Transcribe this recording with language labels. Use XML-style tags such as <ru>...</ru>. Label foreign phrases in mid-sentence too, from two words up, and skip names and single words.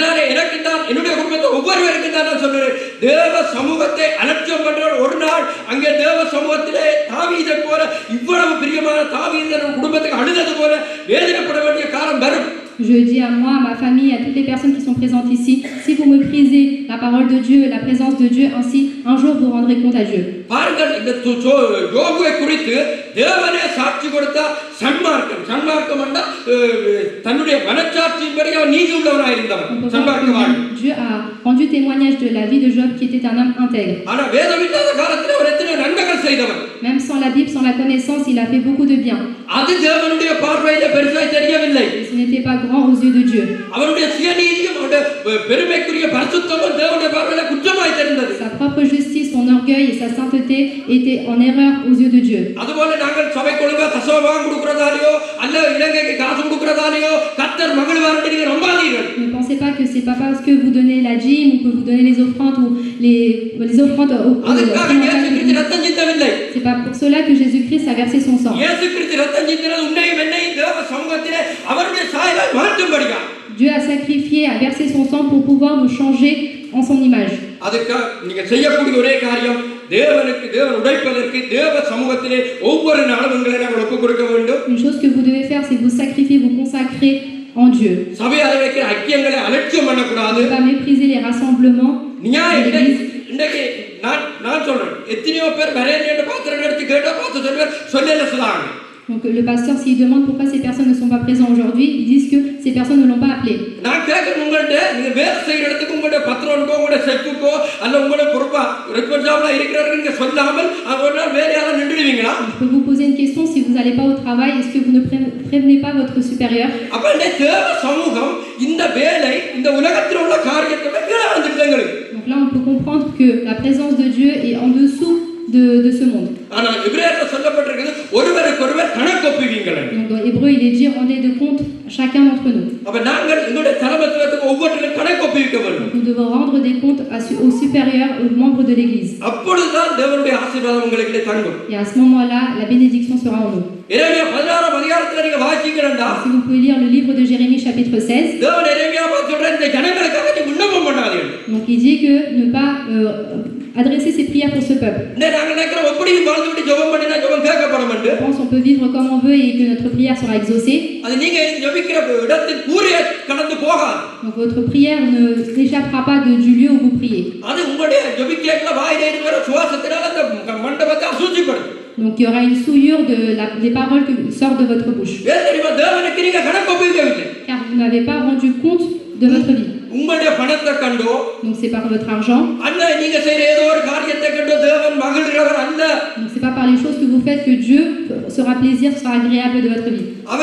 <fr>Je dis à moi, à ma famille, à toutes les personnes qui sont présentes ici, si vous méprisez la parole de Dieu, la présence de Dieu, ainsi un jour vous rendrez compte à Dieu.</fr> <ta>பாருங்கள் இந்த யோபுவை குறித்து தேவனே சாட்சி கொடுத்த சன்மார்க்கம் சன்மார்க்கம் என்றால் தன்னுடைய மனச்சாட்சியின்படி அவன் நீதி உள்ளவனாக இருந்தவன்</ta> <fr>On peut voir</fr> <ta>சன்மார்க்கவான்.</ta> <fr>que Dieu a rendu témoignage de la vie de Job qui était un homme intègre.</fr> <ta>ஆனா வேதம் இல்லாத காலத்தில் அவர் எத்தனை நன்மைகள் செய்தவன்.</ta> <fr>Même sans la Bible, sans la connaissance, il a fait beaucoup de bien.</fr> <ta>அது தேவனுடைய பார்வையில பெருசாய் தெரியவில்லை.</ta> <fr>Ce n'était pas grand aux yeux de Dieu.</fr> <ta>அவருடைய சுயநீதியும் அவருடைய பெருமைக்குரிய பரிசுத்தமும் தேவனுடைய பார்வையில குற்றமாய் தெரிந்தது.</ta> <fr>Sa propre justice, son orgueil et sa sainteté étaient en erreur aux yeux de Dieu.</fr> <ta>அதுபோல நாங்கள் சபைக்கு ஒழுங்கா தசமபாகம் கொடுக்கிறதாலேயோ அல்ல இலங்கைக்கு காசு கொடுக்கிறதாலேயோ கர்த்தர் மகிழ்வார் என்று நீங்க நம்பாதீர்கள்.</ta> <fr>Ne pensez pas que c'est pas parce que vous donnez la dîme ou que vous donnez les offrandes ou les offrandes</fr> <ta>அதுக்காக இயேசு கிறிஸ்து ரத்தம் சிந்தவில்லை.</ta> <fr>C'est pas pour cela que Jésus-Christ a versé son sang.</fr> <ta>இயேசு கிறிஸ்து ரத்தம் சிந்தினது உன்னையும் என்னையும் தேவ சமூகத்திலே அவருடைய சாயலாய் மாற்றும்படியா.</ta> <fr>Dieu a sacrifié, a versé son sang pour pouvoir nous changer en son image.</fr> <ta>அதுக்கு நீங்க செய்யக்கூடிய ஒரே காரியம் தேவன் உடைப்பதற்கு தேவ சமூகத்திலே ஒவ்வொரு நாளும் உங்களை நாங்கள் ஒப்புக் கொடுக்க வேண்டும்.</ta> <fr>Une chose que vous devez faire, c'est vous sacrifier, vous consacrer en Dieu.</fr> <ta>சபையார் வைக்கிற ஐக்கியங்களை அலட்சியம் பண்ணக்கூடாது.</ta> <fr>Ne pas mépriser les rassemblements.</fr> <ta>இன்னைக்கு நான் சொல்றேன் எத்தனையோ பேர் வரேன்னு பாத்திரம் எடுத்து கேட்டா பார்த்து சொல்லுவேன் சொல்லல சொல்லாங்க.</ta> <fr>Donc le pasteur, s'il demande pourquoi ces personnes ne sont pas présentes aujourd'hui, ils disent que ces personnes ne l'ont pas appelé.</fr> <ta>நான் கேட்கிறேன் உங்கள்ட்ட நீங்க வேலை செய்யற இடத்துக்கு உங்களோட பத்திரம்க்கோ உங்களோட செக்குக்கோ அல்ல உங்களோட பொறுப்பா ரெஸ்பான்சிபிளா இருக்கிறவங்க நீங்க சொல்லாமல் ஒரு நாள் வேலையால நின்றுடுவீங்களா?</ta> <fr>Je peux vous poser une question, si vous n'allez pas au travail, est-ce que vous ne prévenez pas votre supérieur?</fr> <ta>அப்ப இந்த தேவ சமூகம் இந்த வேலை இந்த உலகத்தில் உள்ள காரியத்தை கீழே வந்துட்டாங்க.</ta> <fr>Donc là on peut comprendre que la présence de Dieu est en dessous de ce monde.</fr> <ta>ஆனால் எபிரேயர்ல சொல்லப்பட்டிருக்கிறது ஒருவருக்கொருவர் கணக்கொப்புவீங்கள்.</ta> <fr>Donc dans Hébreu il est dit rendez de compte chacun d'entre nous.</fr> <ta>அப்ப நாங்கள் எங்களுடைய தலைமைத்துவத்துக்கு ஒவ்வொருவரும் கணக்கொப்புவிக்க வேண்டும்.</ta> <fr>Nous devons rendre des comptes aux supérieurs, aux membres de l'église.</fr> <ta>அப்பொழுதுதான் தேவனுடைய ஆசீர்வாதம் உங்களுக்கு தங்கும்.</ta> <fr>Et à ce moment-là la bénédiction sera en nous.</fr> <ta>எரேமியா 16 அதிகாரத்துல நீங்க வாசிக்கிறீங்களா?</ta> <fr>Si vous pouvez lire le livre de Jérémie chapitre 16.</fr> <ta>தேவன் எரேமியாவை சொல்ற இந்த ஜனங்களுக்காக நீ விண்ணப்பம் பண்ணாதீர்கள்.</ta> <fr>Donc il dit que ne pas adresser ses prières pour ce peuple.</fr> <ta>நாங்க நினைக்கிறோம் எப்படி வாழ்ந்துட்டு ஜெபம் பண்ணினா ஜெபம் கேட்கப்படும் என்று.</ta> <fr>On pense on peut vivre comme on veut et que notre prière sera exaucée.</fr> <ta>அது நீங்க ஜெபிக்கிற இடத்தில் கூரிய கடந்து போகாது.</ta> <fr>Donc votre prière ne s'échappera pas du lieu où vous priez.</fr> <ta>அது உங்களுடைய ஜெபிக்கல வாயிலே இருக்கிற சுவாசத்தினால அந்த மண்டபத்தை அசுத்தப்படுத்தும்.</ta> <fr>Donc il y aura une souillure des paroles qui sortent de votre bouche. Car vous n'avez pas rendu compte de votre vie. Donc c'est par votre argent. Donc c'est pas par les choses que vous faites que Dieu sera plaisir, sera agréable de votre vie.</fr>